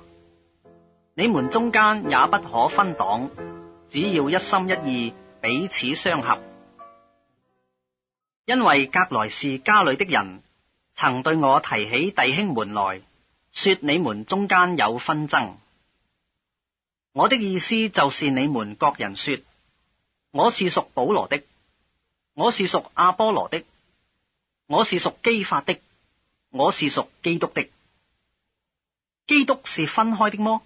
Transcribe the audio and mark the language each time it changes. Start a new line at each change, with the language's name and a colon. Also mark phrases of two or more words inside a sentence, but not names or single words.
Chinese: 你們中間也不可分黨，只要一心一意，彼此相合。因為革來氏家裏的人曾對我提起弟兄們來，說你們中間有紛爭。我的意思就是你們各人說，我是屬保羅的，我是屬亞波羅的，我是屬基法的，我是屬基督的。基督是分開的麼？